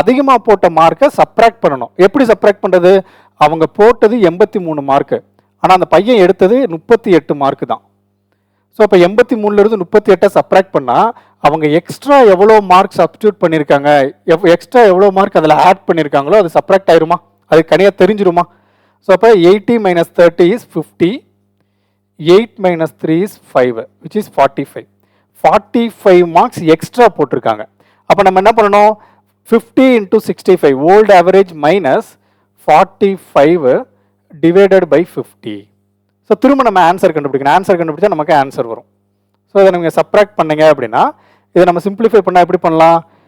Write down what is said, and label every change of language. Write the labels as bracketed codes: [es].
[ta] அதிகமாக போட்ட மார்க்கை சப்ராக்ட் பண்ணணும். எப்படி சப்ராக்ட் பண்ணுறது? அவங்க போட்டது 83 மார்க்கு, ஆனால் அந்த பையன் எடுத்தது 38 மார்க்கு தான். ஸோ இப்போ 83லேருந்து 38 சப்ராக்ட் பண்ணால் அவங்க எக்ஸ்ட்ரா எவ்வளோ மார்க் சப்ஸ்டியூட் பண்ணியிருக்காங்க, எக்ஸ்ட்ரா எவ்வளோ மார்க் அதில் ஆட் பண்ணியிருக்காங்களோ அது சப்ராக்ட் ஆயிருமா? அது கனியாக தெரிஞ்சிருமா? [en] So அப்போ 80 - 30 is 50, 8 - 3 is 5, which is 45. [ta] 45 marks extra போட்டிருக்காங்க. அப்போ நம்ம என்ன பண்ணணும்? [en] 50 into 65 old average minus 45 divided by 50. [ta] So திரும்ப நம்ம ஆன்சர் கண்டுபிடிக்கணும். ஆன்சர் கண்டுபிடிச்சா நமக்கு ஆன்சர் வரும். ஸோ இதை நீங்கள் சப்ராக்ட் பண்ணீங்க அப்படின்னா இதை நம்ம சிம்பிளிஃபை பண்ணால் எப்படி பண்ணலாம்?